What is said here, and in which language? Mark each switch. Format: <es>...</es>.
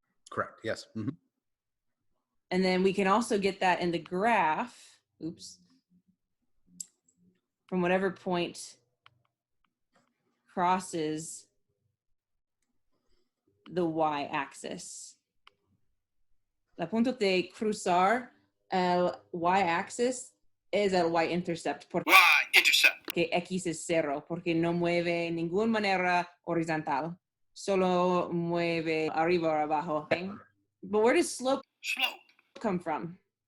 <en>Correct, yes. Mm-hmm. And then we can also get that in the graph, from whatever point crosses the y-axis.</en> <es>La punto de cruzar el y-axis es el y-intercept. Porque x es 0, porque no mueve ninguna manera horizontal. Solo mueve arriba o abajo.</es> <en>Okay? But where does slope come from?</en>